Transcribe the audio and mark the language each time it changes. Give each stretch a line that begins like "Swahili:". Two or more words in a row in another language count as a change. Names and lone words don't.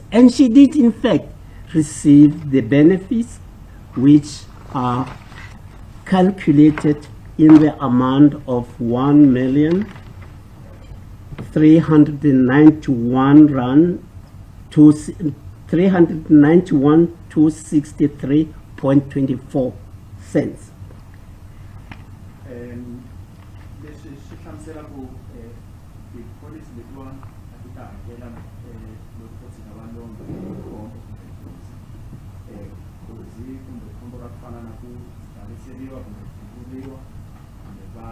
English: And she did in fact receive the benefits, which are calculated in the amount of 1,391 rand to 391,263.24 cents.
Tsonga: Leswi swi hlamusela ku tipholisi letiwani a ti ta hakela loko ko tshika va lomba khombo nghozi kumbe khombo ra ku fana na ku tlheriseriwa kumbe ku pfuriwa kumbe va